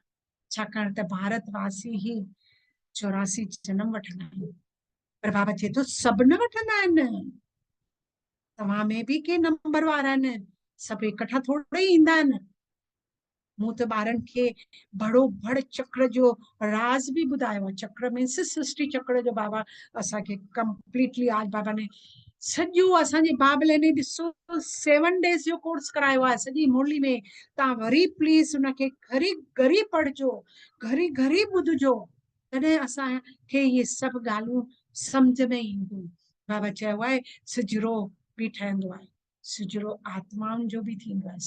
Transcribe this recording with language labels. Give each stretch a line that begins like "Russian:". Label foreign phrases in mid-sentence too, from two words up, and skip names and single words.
Sindhi: छाकाणि त भारतवासी ही 84 जनम वठंदा आहिनि। पर बाबा चए थो सभु न वठंदा आहिनि, तव्हां में बि के नंबर वारा आहिनि, सभु इकठा थोड़े ई ईंदा आहिनि। मूं त ॿारनि खे बड़ो बड़ चक्र जो राज़ बि ॿुधायो आहे। चक्र मीन्स सृष्टि चक्र जो बाबा असांखे कंप्लीटली
Hindi: आज बाबा ने
Sindhi: सॼो असांजे बाबले ने ॾिसो 7 डेज़ जो कोर्स करायो आहे सॼी मुरली में। तव्हां वरी प्लीज़ उनखे घरी घरी पढ़जो, घरी घरी ॿुधजो, तॾहिं असांखे इहे सभु ॻाल्हियूं सम्झ में ईंदियूं। बाबा चयो आहे सिजरो बि ठहंदो आहे, सिजरो आत्माउनि जो बि थींदो आहे।